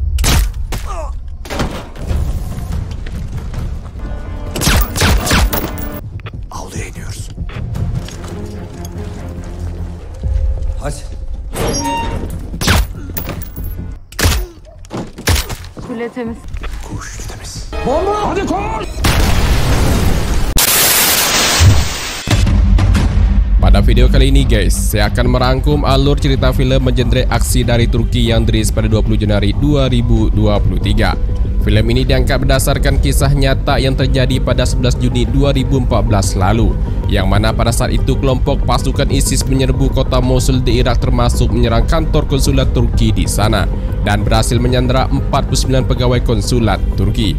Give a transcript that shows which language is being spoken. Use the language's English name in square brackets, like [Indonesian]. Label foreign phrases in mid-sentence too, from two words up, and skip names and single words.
[Turkish] Avluya iniyoruz. Hadi. Kule temiz. Kuş temiz. Bomba! Hadi koş! [Indonesian] Pada video kali ini guys, saya akan merangkum alur cerita film mengenre aksi dari Turki yang dirilis pada 20 Januari 2023. Film ini diangkat berdasarkan kisah nyata yang terjadi pada 11 Juni 2014 lalu, yang mana pada saat itu kelompok pasukan ISIS menyerbu kota Mosul di Irak, termasuk menyerang kantor konsulat Turki di sana dan berhasil menyandera 49 pegawai konsulat Turki.